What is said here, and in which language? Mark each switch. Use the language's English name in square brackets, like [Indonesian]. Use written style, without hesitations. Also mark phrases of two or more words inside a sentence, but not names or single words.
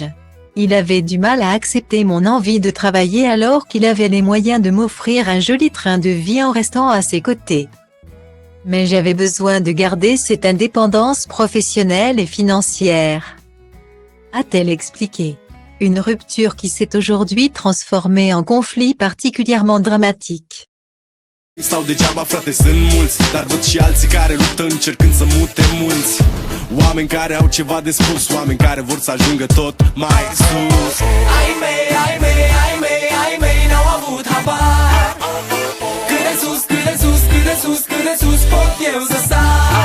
[French] Il avait du mal à accepter mon envie de travailler alors qu'il avait les moyens de m'offrir un joli train de vie en restant à ses côtés. Mais j'avais besoin de garder cette indépendance professionnelle et financière. A-t-elle expliqué. Une rupture qui s'est aujourd'hui transformée en conflit particulièrement dramatique. [Romanian] Stau degeaba, frate, sunt mulți, dar văd și alții care luptă încercând să mute munți. Oameni care au ceva de spus, oameni care vor să ajungă tot mai sus. Ai mei n-au avut habar. Cât de sus pot eu să sar.